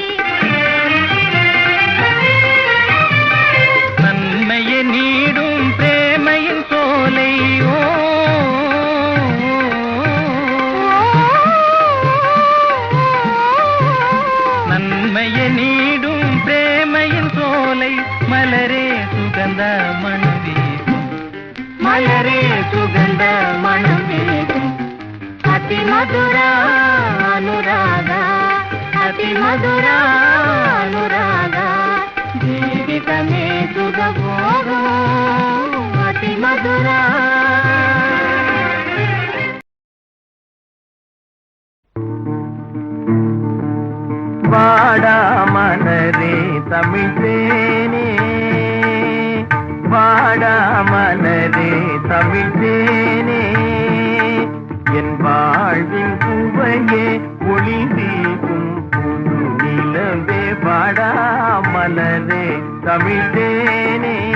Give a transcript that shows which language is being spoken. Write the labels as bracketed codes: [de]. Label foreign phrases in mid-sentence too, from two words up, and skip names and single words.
[ta] நன்மையை நீடும் பிரேமையின் சோலை ஓ நன்மையை நீடும் பிரேமையின் சோலை மலரே சுகந்த மணம் வீசும் மலரே சுகந்த மணம் வீசும் [te] అతి మధురానురాగ అతి మధురానురాగ జీవితమే సుఖభోగం అతి మధురా. [ta] வாடா மலரே தமிழ் தேனே, வாடா மலரே தமிழ் தேனே, என் வாழ்வின் சுவையே ஒளி வீசும் புது நிலவே, வாடா மலரே தமிழ் தேனே.